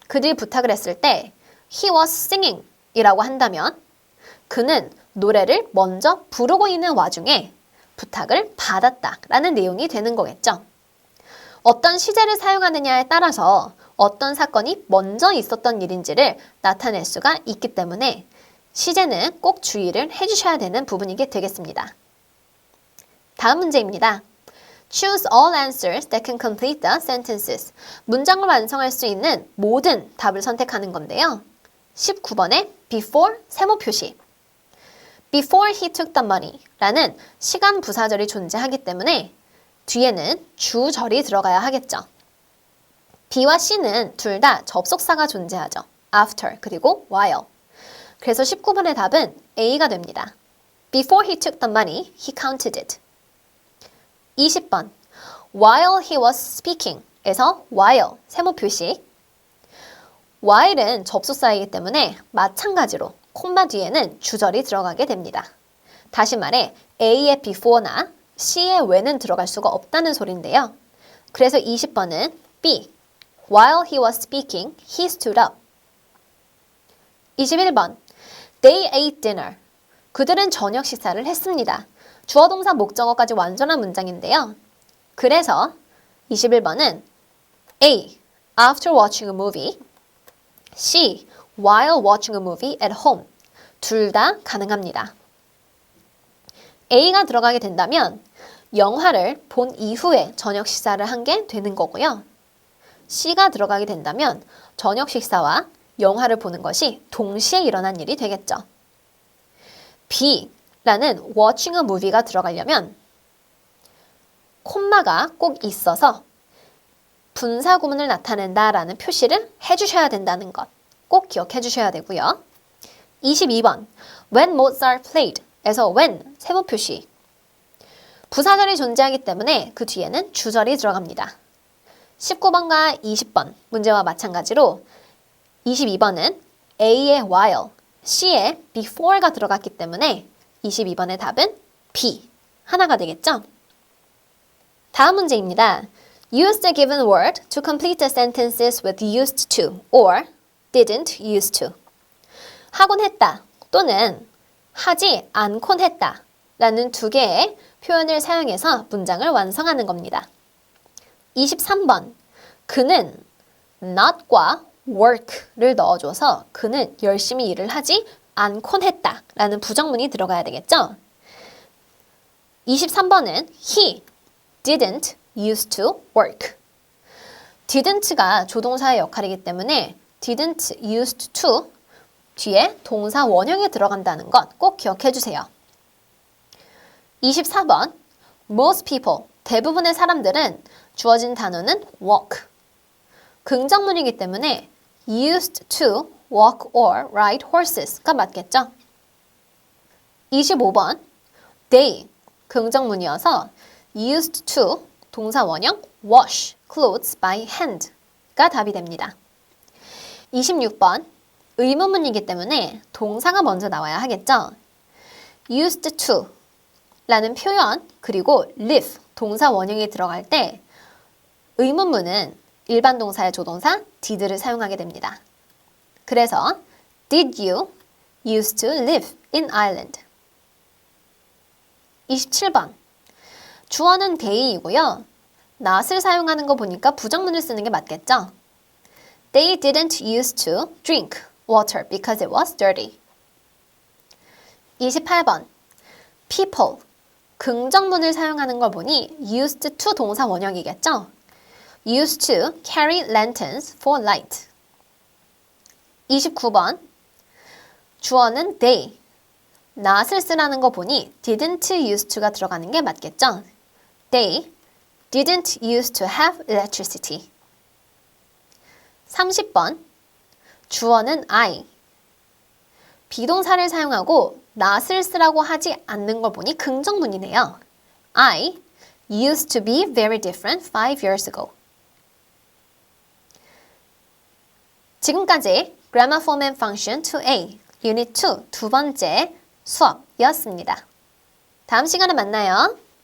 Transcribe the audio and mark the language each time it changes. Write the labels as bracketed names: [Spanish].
[Korean] 그들이 부탁을 했을 때 [English] He was singing [Korean] 이라고 한다면 그는 노래를 먼저 부르고 있는 와중에 부탁을 받았다라는 내용이 되는 거겠죠. 어떤 시제를 사용하느냐에 따라서 어떤 사건이 먼저 있었던 일인지를 나타낼 수가 있기 때문에 시제는 꼭 주의를 해주셔야 되는 부분이게 되겠습니다. 다음 문제입니다. [English] Choose all answers that can complete the sentences. [Korean] 문장을 완성할 수 있는 모든 답을 선택하는 건데요. 19번에 before 세모 표시. [English] Before he took the money [Korean] 라는 시간 부사절이 존재하기 때문에 뒤에는 주절이 들어가야 하겠죠. B와 C는 둘 다 접속사가 존재하죠. after 그리고 while. 그래서 19번의 답은 A가 됩니다. [English] Before he took the money, he counted it. 20번 While he was speaking 에서 while [Korean] 세모 표시. while은 접속사이기 때문에 마찬가지로 콤마 뒤에는 주절이 들어가게 됩니다. 다시 말해 A의 before나 C의 when은 들어갈 수가 없다는 소리인데요. 그래서 20번은 B. [English] While he was speaking, he stood up. 21번 They ate dinner. [Korean] 그들은 저녁 식사를 했습니다. 주어 동사 목적어까지 완전한 문장인데요. 그래서 21번은 A. [English] After watching a movie. C. While watching a movie at home. [Korean] 둘 다 가능합니다. A가 들어가게 된다면 영화를 본 이후에 저녁 식사를 한 게 되는 거고요. C가 들어가게 된다면 저녁 식사와 영화를 보는 것이 동시에 일어난 일이 되겠죠. B라는 watching a movie가 들어가려면 콤마가 꼭 있어서 분사 구문을 나타낸다라는 표시를 해주셔야 된다는 것 꼭 기억해 주셔야 되고요. 22번 [English] When Mozart played [Korean] 에서 when 세모 표시. 부사절이 존재하기 때문에 그 뒤에는 주절이 들어갑니다. 19번과 20번 문제와 마찬가지로 22번은 A의 while, C의 before가 들어갔기 때문에 22번의 답은 B, 하나가 되겠죠? 다음 문제입니다. [English] Use the given word to complete the sentences with used to or didn't use to. [Korean] 하곤 했다 또는 하지 않곤 했다 라는 두 개의 표현을 사용해서 문장을 완성하는 겁니다. 23번 그는 not과 work를 넣어줘서 그는 열심히 일을 하지 않곤 했다 라는 부정문이 들어가야 되겠죠? [English] 23번은 he didn't used to work. [Korean] didn't가 조동사의 역할이기 때문에 didn't used to 뒤에 동사 원형에 들어간다는 것 꼭 기억해 주세요. 24번 [English] Most people, [Korean] 대부분의 사람들은 주어진 단어는 walk. 긍정문이기 때문에 [English] used to walk or ride horses [Korean] 가 맞겠죠? 25번 they, 긍정문이어서 used to 동사 원형 [English] wash clothes by hand [Korean] 가 답이 됩니다. 26번 의문문이기 때문에 동사가 먼저 나와야 하겠죠? used to 라는 표현 그리고 live 동사 원형이 들어갈 때 의문문은 일반 동사의 조동사 did를 사용하게 됩니다. 그래서 [English] Did you used to live in Ireland? [Korean] 27번 주어는 they이고요. not을 사용하는 거 보니까 부정문을 쓰는 게 맞겠죠? [English] They didn't used to drink water because it was dirty. [Korean] 28번 people 긍정문을 사용하는 걸 보니 used to 동사 원형이겠죠? [English] used to carry lanterns for light. [Korean] 29번 주어는 they not을 쓰라는 거 보니 didn't used to가 들어가는 게 맞겠죠? [English] They didn't used to have electricity. [Korean] 30번 주어는 I 비동사를 사용하고 not을 쓰라고 하지 않는 걸 보니 긍정문이네요. [English] I used to be very different 5 years ago. [Korean] 지금까지 Grammar Form and Function 2A Unit 2 두 번째 수업이었습니다. 다음 시간에 만나요.